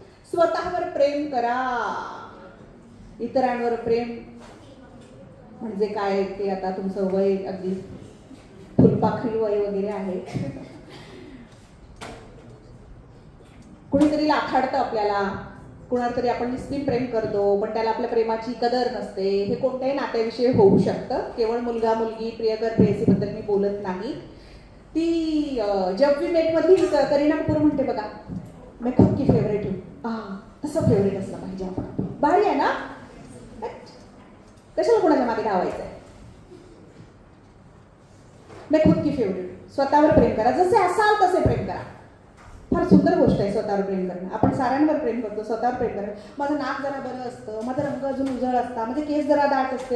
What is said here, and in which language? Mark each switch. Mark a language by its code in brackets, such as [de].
[mr] स्वतःवर प्रेम करा. इतरांवर प्रेम म्हणजे काय, ते आता तुमचं वय अगदी फुलपाखरी वय वगैरे आहे. कुणीतरी लाखाडतं आपल्याला, कुणाला तरी आपण निस्सीम प्रेम करतो, पण त्याला आपल्या प्रेमाची कदर नसते. हे कोणत्याही नात्याविषयी होऊ शकतं. केवळ मुलगा मुलगी, प्रियकर प्रेयसीबद्दल मी बोलत नाही. ती जब वी मेट मधली करीना कपूर म्हणते बघा, [hi] मैं खुद की फेवरेट हूँ. [mr] तसं फेवरेट असलं पाहिजे आपण. भारी आहे ना? कशाला कोणाच्या मागे धावायचं आहे? [hi] मैं खुद की फेवरेट. [mr] स्वतःवर प्रेम करा, जसे असाल तसे प्रेम करा. फार सुंदर गोष्ट आहे स्वतःवर प्रेम करणं. आपण साऱ्यांवर प्रेम करतो, स्वतःवर प्रेम करणं. माझं नाक जरा बरं असतं, माझा रंग अजून उजळ असता, माझे केस जरा दाट असते.